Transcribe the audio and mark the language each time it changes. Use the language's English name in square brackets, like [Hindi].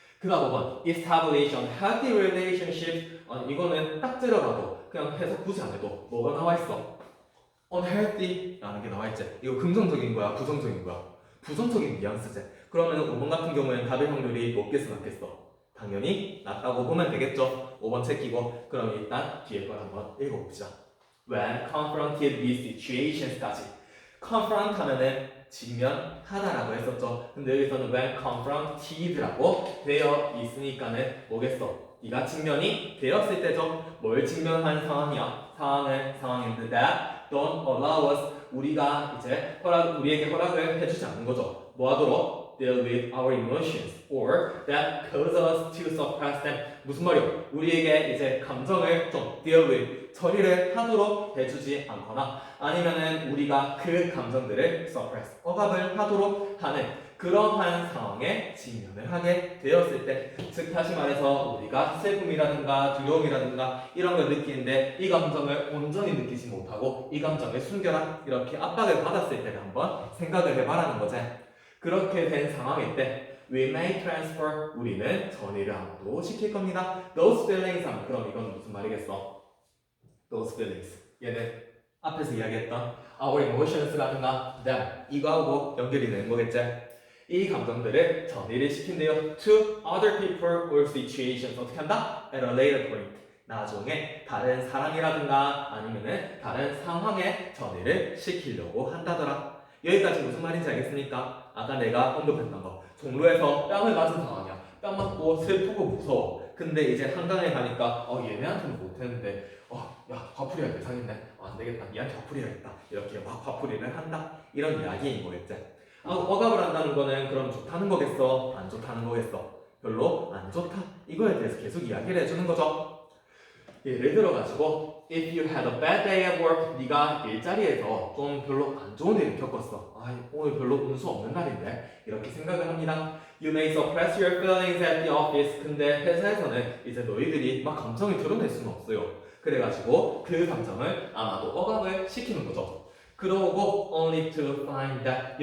[Korean] 그 다음 5번 [English] establish healthy relationships. [Korean] 이거는 딱 들어가도 그냥 해석 굳이 안 해도 뭐가 나와 있어? unhealthy 라는 게 나와 있지. 이거 긍정적인 거야? 부정적인 거야? 부정적인 뉘앙스지. 그러면 5번 같은 경우에는 답의 확률이 높겠어 낮겠어? 당연히 낮다고 보면 되겠죠. 5번 체키고 그럼 일단 뒤에 걸 한번 읽어봅시다. [English] When confronted with situations까지. [Korean] confront 하면은 직면하다라고 했었죠. 근데 여기서는 [English] when confronted [Korean] 라고 되어 있으니까는 뭐겠어? 네가 직면이 되었을 때죠. 뭘 직면한 상황이야? 상황인데 [English] that don't allow us. [Korean] 우리가 이제 우리에게 허락을 해주지 않는 거죠. 뭐 하도록? [English] deal with our emotions or that cause us to suppress them. [Korean] 무슨 말이요? 우리에게 이제 감정을 좀 deal with 처리를 하도록 해주지 않거나 아니면은 우리가 그 감정들을 suppress 억압을 하도록 하는 그러한 상황에 직면을 하게 되었을 때, 즉 다시 말해서 우리가 슬픔이라든가 두려움이라든가 이런 걸 느끼는데 이 감정을 온전히 느끼지 못하고 이 감정을 숨겨라 이렇게 압박을 받았을 때를 한번 생각을 해봐라는 거지. 그렇게 된 상황일 때 [English] we may transfer [Korean] 우리는 전이를 아마도 시킬 겁니다. [English] those feelings [Korean] 하면 그럼 이건 무슨 말이겠어? those feelings 얘는 앞에서 이야기했던 our emotions라든가 them 이거하고 연결이 되는 거겠지. 이 감정들을 전이를 시킨대요. [English] to other people or situations. [Korean] 어떻게 한다? [English] at a later point. [Korean] 나중에 다른 사람이라든가 아니면은 다른 상황에 전이를 시키려고 한다더라. 여기까지 무슨 말인지 알겠습니까? 아까 내가 언급했던 거. 종로에서 뺨을 맞은 상황이야. 뺨 맞고 슬프고 무서워. 근데 이제 한강에 가니까 얘네한테는 못했는데 야 화풀이 할 대상인데 안 되겠다. 니한테 화풀이 해야겠다. 이렇게 막 화풀이를 한다. 이런 이야기인 거겠지. 억압을 한다는 거는 그럼 좋다는 거겠어? 안 좋다는 거겠어? 별로 안 좋다. 이거에 대해서 계속 이야기를 해주는 거죠. 예를 들어가지고 [English] if you had a bad day at work, [Korean] 네가 일자리에서 좀 별로 안 좋은 일을 겪었어. 오늘 별로 운수 없는 날인데 이렇게 생각을 합니다. [English] You may suppress your feelings at the office. [Korean] 근데 회사에서는 이제 너희들이 막 감정을 드러낼 수는 없어요. 그래가지고 그 감정을 아마도 억압을 시키는 거죠. 그러고 [English] only to find that.